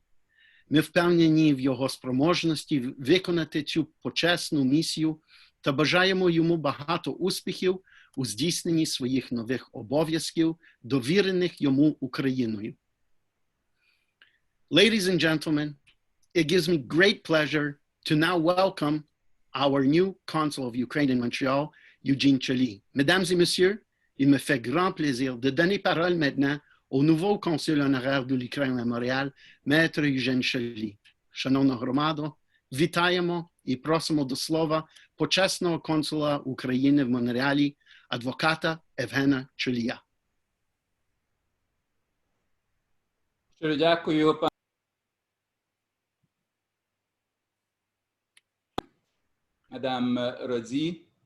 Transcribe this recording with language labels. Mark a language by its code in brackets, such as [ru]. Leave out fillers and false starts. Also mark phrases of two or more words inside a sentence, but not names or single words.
[uk] Ми впевнені в його спроможності виконати цю почесну місію та бажаємо йому багато успіхів у здійсненні своїх нових обов'язків, довірених йому Україною. [en] Ladies and gentlemen, it gives me great pleasure to now welcome our new Consul of Ukraine in Montreal, Eugene Czolij. [fr] Mesdames et messieurs, il me fait grand plaisir de donner parole maintenant au nouveau consul honoraire de l'Ukraine à Montréal, Maître Eugene Czolij. [uk] Шановна громадо, вітаємо і просимо до слова почесного консула України в Монреалі, адвоката Євгена Czolija. Щиро дякую, пане. Мадам Роді.